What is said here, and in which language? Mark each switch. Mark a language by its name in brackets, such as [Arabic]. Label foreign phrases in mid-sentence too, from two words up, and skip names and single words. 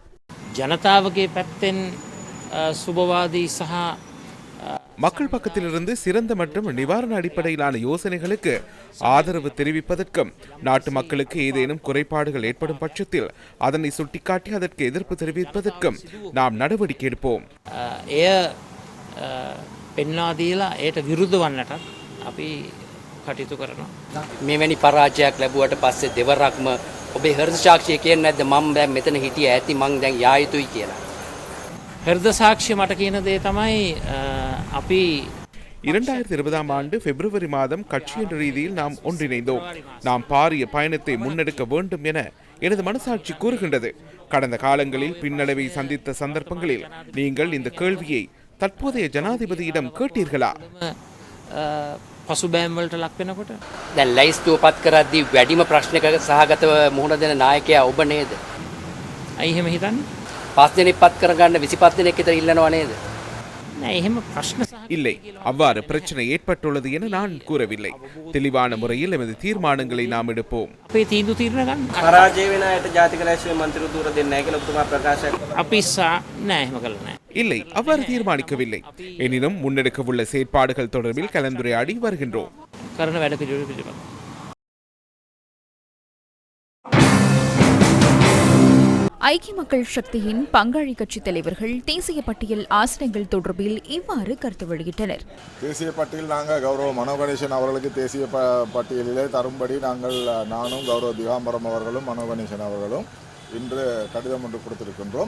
[Tamil] ஜனதாவுக்கு பத்தின் சுபவாதி சஹா மக்கள் பக்கத்திலிருந்து சிறந்த மற்றும் நிவாரண அடிப்படையிலான யோசனைகளுக்கு ஆதரவு தெரிவிப்பதற்கும் நாட்டு மக்களுக்கு ஏதேனும் குறைபாடுகள் ஏற்படும் பட்சத்தில் அதனை சுட்டிக்காட்டி அதற்கு எதிர்ப்பு தெரிவிப்பதற்கும் நாம் நடவடிக்கை எடுப்போம். [Sinhala] පෙන්වාදීලා ඒයට විරුද්ධ වන්නටත් අපි කටයුතු කරනවා. මෙවැනි පරාජයක් ලැබුවට පස්සේ දෙවරක්ම ඔබේ හෘද සාක්ෂිය කියන්නේ නැද්ද මම දැන් මෙතන හිටියේ ඇති මං දැන් යා යුතුයි කියලා? හෘද සාක්ෂිය මට කියන දේ තමයි අපි [Tamil] 2020ஆம் ஆண்டு பிப்ரவரி மாதம் கட்சி என்ற ரீதியில் நாம் ஒன்றிணைந்தோம். நாம் பாரிய பயணத்தை முன்னெடுக்க வேண்டும் என எனது மனசாட்சி கூறுகின்றது. கடந்த காலங்களில் பின்னடைவை சந்தித்த சந்தர்ப்பங்களில் நீங்கள் இந்த கேள்வியை தற்போதைய ஜனாதிபதியிடம் கேட்டீர்களா? [Sinhala] පසුබෑම් වලට ලක් වෙනකොට දැන් ලයිස්තුවපත් කරද්දී වැඩිම ප්‍රශ්නයක සහගතව මුහුණ දෙන නායකයා ඔබ නේද? ඇයි එහෙම හිතන්නේ? 5 දෙනෙක් පත් කරගන්න 25 දෙනෙක් විතර ඉල්ලනවා නේද? නෑ එහෙම ප්‍රශ්න [Tamil] இல்லை, அவ்வாறு பிரச்சனை ஏற்பட்டுள்ளது என நான் கூறவில்லை. தெளிவான முறையில் எமது தீர்மானங்களை நாம் எடுப்போம். [Sinhala] අපේ තීන්දුව తీරන ගන්න. පරාජය වෙන අයට ජාතික ලැයිස්තුවේ මන්ත්‍රීව දූර දෙන්නේ නැහැ කියලා ඔබතුමා ප්‍රකාශ කළා. අපි නෑ එහෙම කළා නෑ. [Tamil] இல்லை, அவ்வாறு தீர்மானிக்கவில்லை. எனினும் முன்னெடுக்கவுள்ள செயற்பாடுகள் தொடர்பில் கலந்துரையாடி வருகின்றோம். [Sinhala] කරන වැඩ පිළිවෙල පිළිබඳව [Tamil] ஐக்கிய மக்கள் சக்தியின் பங்காளி கட்சி தலைவர்கள் தேசிய பட்டியல் ஆசனங்கள் தொடர்பில் இவ்வாறு கருத்து வெளியிட்டனர். தேசிய பட்டியல் நாங்கள் கௌரவ மனோ கணேசன் அவர்களுக்கு தேசிய பட்டியலிலே தரும்படி நானும் கௌரவ திகாம்பரம் அவர்களும் மனோ கணேசன் அவர்களும் இன்று கடிதம் ஒன்று கொடுத்திருக்கின்றோம்.